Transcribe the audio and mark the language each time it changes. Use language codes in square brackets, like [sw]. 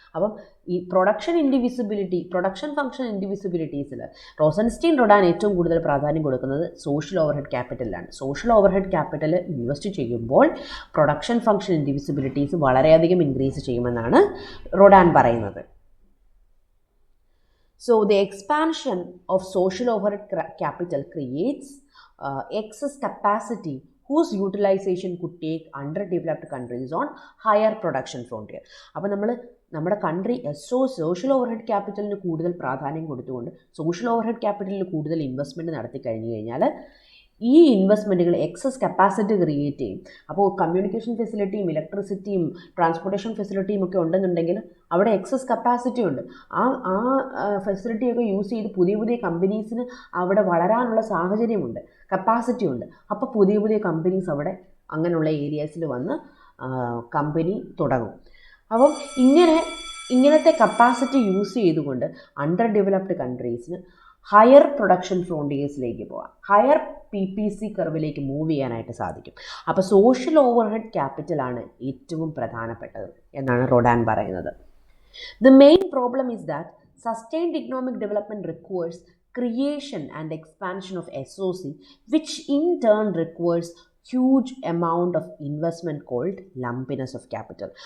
[ml] അപ്പം ഈ production function ഇൻഡിവിസിബിലിറ്റീസിൽ റോസൻസ്റ്റീൻ റൊഡാൻ ഏറ്റവും കൂടുതൽ പ്രാധാന്യം കൊടുക്കുന്നത് social overhead ക്യാപിറ്റലിലാണ്. Social overhead capital invest ചെയ്യുമ്പോൾ പ്രൊഡക്ഷൻ ഫംഗ്ഷൻ ഇൻഡിവിസിബിലിറ്റീസ് വളരെയധികം ഇൻക്രീസ് ചെയ്യുമെന്നാണ് റൊഡാൻ പറയുന്നത്. [en] So the expansion of social overhead capital creates excess capacity whose utilization could take underdeveloped countries on higher production frontier. [ml] അപ്പോൾ നമ്മുടെ കൺട്രി സോഷ്യൽ ഓവർഹെഡ് ക്യാപിറ്റലിന് കൂടുതൽ പ്രാധാന്യം കൊടുത്തുകൊണ്ട് social overhead ക്യാപിറ്റലിൽ കൂടുതൽ ഇൻവെസ്റ്റ്മെൻറ്റ് നടത്തി കഴിഞ്ഞു കഴിഞ്ഞാൽ ഈ ഇൻവെസ്റ്റ്മെൻറ്റുകൾ എക്സസ് കപ്പാസിറ്റി ക്രിയേറ്റ് ചെയ്യും. അപ്പോൾ കമ്മ്യൂണിക്കേഷൻ ഫെസിലിറ്റിയും ഇലക്ട്രിസിറ്റിയും ട്രാൻസ്പോർട്ടേഷൻ ഫെസിലിറ്റിയും ഒക്കെ ഉണ്ടെന്നുണ്ടെങ്കിൽ അവിടെ എക്സസ് കപ്പാസിറ്റി ഉണ്ട്. ആ ഫെസിലിറ്റിയൊക്കെ യൂസ് ചെയ്ത് പുതിയ പുതിയ കമ്പനീസിന് അവിടെ വളരാനുള്ള സാഹചര്യമുണ്ട്, കപ്പാസിറ്റി ഉണ്ട്. അപ്പോൾ പുതിയ പുതിയ കമ്പനീസ് അവിടെ അങ്ങനെയുള്ള ഏരിയാസിൽ വന്ന് കമ്പനി തുടങ്ങും. അപ്പം ഇങ്ങനത്തെ കപ്പാസിറ്റി യൂസ് ചെയ്തുകൊണ്ട് അണ്ടർ ഡെവലപ്ഡ് കൺട്രീസിന് ഹയർ പ്രൊഡക്ഷൻ ഫ്രോണ്ടിയേഴ്സിലേക്ക് പോകാം, ഹയർ PPC കർവിലേക്ക് മൂവ് ചെയ്യാനായിട്ട് സാധിക്കും. അപ്പോൾ സോഷ്യൽ ഓവർഹെഡ് ക്യാപിറ്റലാണ് ഏറ്റവും പ്രധാനപ്പെട്ടത് എന്നാണ് റൊഡാൻ പറയുന്നത്. [en] The main problem is that sustained economic development requires creation and expansion of SOC, which in turn requires huge amount of investment called lumpiness of capital.